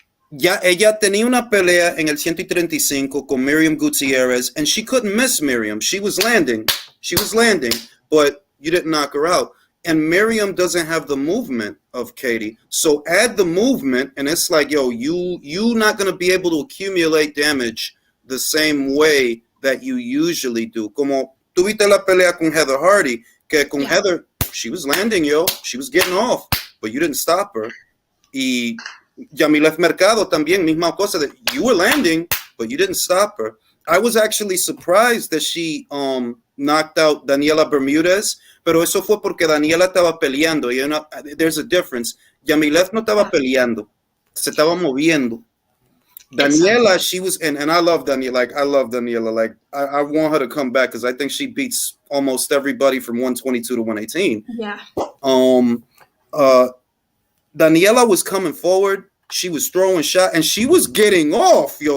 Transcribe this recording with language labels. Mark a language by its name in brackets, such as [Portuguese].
[Spanish] ya ella tenía una pelea en el 135 con Miriam Gutierrez, [English] and she couldn't miss Miriam. She was landing, but you didn't knock her out. And Miriam doesn't have the movement of Katie. So add the movement, and it's like, yo, you not gonna be able to accumulate damage the same way that you usually do. [Spanish] Como tuviste la pelea con Heather Hardy, que con [English] Yeah. Heather, she was landing, yo. She was getting off, but you didn't stop her. [Spanish] Y Yamileth Mercado también, misma cosa, [English] that you were landing, but you didn't stop her. I was actually surprised that she knocked out Daniela Bermudez, [Spanish] pero eso fue porque Daniela estaba peleando. [English] There's a difference. [Spanish] Yamileth no estaba peleando, se estaba moviendo. [English] Daniela, Exactly. she was, and I love Daniela. Like, I love Daniela. Like, I want her to come back because I think she beats almost everybody from 122 to 118. Yeah. Daniela was coming forward. She was throwing shot, and she was getting off, yo.